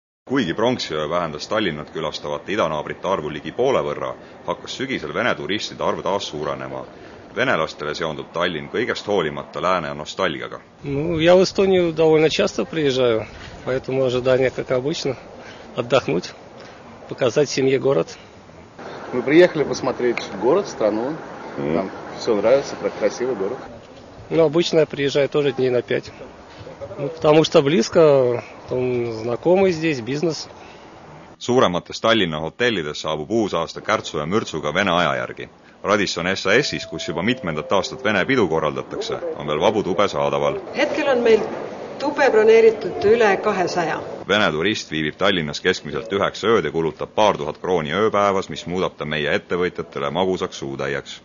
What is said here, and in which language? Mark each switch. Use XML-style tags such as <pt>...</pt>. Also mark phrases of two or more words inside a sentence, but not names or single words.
<et>Kuigi pronksiöö vähendas Tallinnat külastavate idanaabrite arvu ligi poole võrra, hakkas sügisel Vene turistide arv taas suurenema. Venelastele seondub Tallinn kõigest hoolimata lääne nostalgiaga.</et> <ru>Я в Эстонию довольно часто приезжаю, поэтому ожидание, как обычно, отдохнуть, показать семье город. Мы приехали посмотреть город, страну. Нам все нравится, красивый город. Обычно я приезжаю тоже дней на 5. Потому что близко, знакомый здесь, бизнес.</ru> <et>Suuremates Tallinna hotellides saabub uus aasta kärtsu ja mürtsuga Vene aja järgi. Radisson SAS-is, kus juba mitmendat aastat Vene pidu korraldatakse, on veel vabu tube saadaval. Hetkel on meil tube broneeritud üle 200. Vene turist viibib Tallinnas keskmiselt 9 ööd ja kulutab paar tuhat krooni ööpäevas, mis muudab ta meie ettevõtjatele magusaks suutäieks.</et>